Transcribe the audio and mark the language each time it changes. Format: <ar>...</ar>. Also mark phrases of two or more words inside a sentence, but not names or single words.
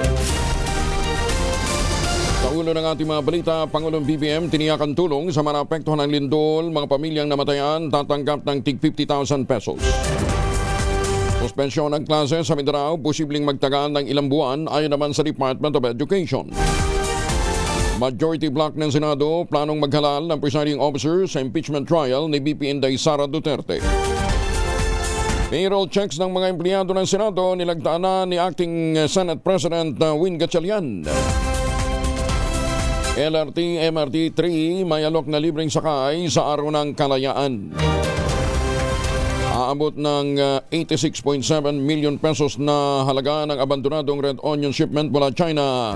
<tl>Sa ulo ng ating mga balita, Pangulong BBM tiniyakan tulong sa mga naapektuhan ng lindol. Mga pamilyang namatayan tatanggap ng tig 50,000 pesos. Suspensyon ng klase sa Mindanao, posibleng magtagal ng ilang buwan ayon naman sa Department of Education.</tl> <en>Majority bloc</en> <tl>ng Senado planong maghalal ng</tl> <en>presiding officer</en> <tl>sa</tl> <en>impeachment trial</en> <tl>ni VP Inday Sara Duterte.</tl> <en>Payroll checks</en> <tl>ng mga empleyado ng Senado nilagdaan na ni Acting Senate President Win Gatchalian. LRT MRT 3 may alok na libreng sakay sa araw ng kalayaan. Aabot ng 86.7 million pesos na halaga ng abandonadong</tl> <en>red onion shipment</en> <tl>mula China.</tl>